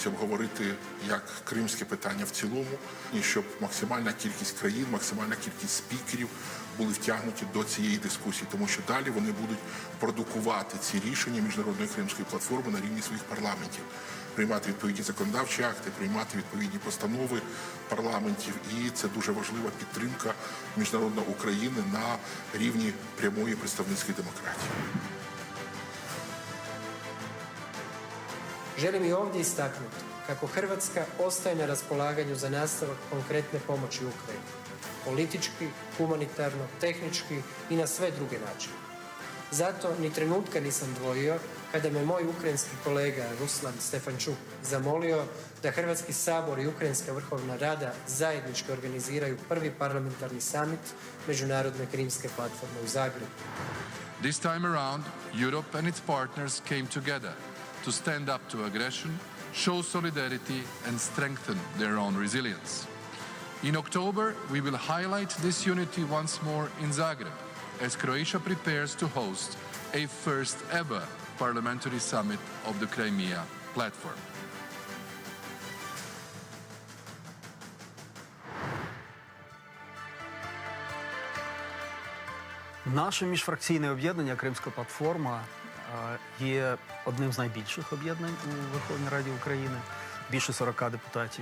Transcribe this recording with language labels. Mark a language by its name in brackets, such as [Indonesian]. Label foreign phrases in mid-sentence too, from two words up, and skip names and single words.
[Ukrainian] обговорити як кримське питання в цілому, і щоб максимальна кількість країн, максимальна кількість спікерів були втягнуті до цієї дискусії, тому що далі вони будуть продукувати ці рішення Міжнародної Кримської платформи на рівні своїх парламентів, приймати відповідні законодавчі акти, приймати відповідні постанови парламентів, і це дуже важлива підтримка міжнародної України на рівні прямої представницької демократії. [Croatian] Želim i ovdje istaknuti kako Hrvatska ostaje na raspolaganju za nastavak konkretne pomoći Ukrajini. Politički, humanitarno, tehnički i na sve druge načine. Zato ni trenutka nisam dvojio kada me moj ukrajinski kolega Ruslan Stefančuk zamolio da Hrvatski sabor i Ukrajinska vrhovna rada zajednički organiziraju prvi parlamentarni summit Međunarodne Krimske platforme u Zagrebu. [English] This time around, Europe and its partners came together to stand up to aggression, show solidarity and strengthen their own resilience. In October, we will highlight this unity once more in Zagreb, as Croatia prepares to host a first ever parliamentary summit of the Crimea Platform. [Ukrainian] Наше міжфракційне об'єднання «Кримська платформа» є одним з найбільших об'єднань у Верховній Раді України, більше 40 депутатів.